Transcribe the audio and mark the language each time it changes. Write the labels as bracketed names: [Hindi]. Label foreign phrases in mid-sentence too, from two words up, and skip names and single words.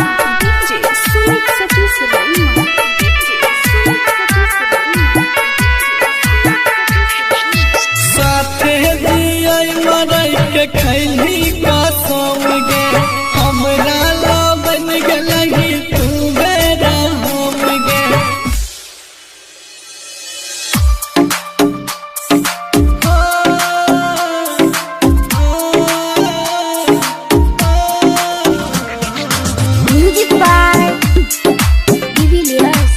[English] DJ Sumit Satish Raima. DJ Sumit Satish Raima. [Magahi] साथे दियाई मरई के खैली कसम गे हमरा ला बन गलही तू बेरा हम गे। [English] Music by Divilas.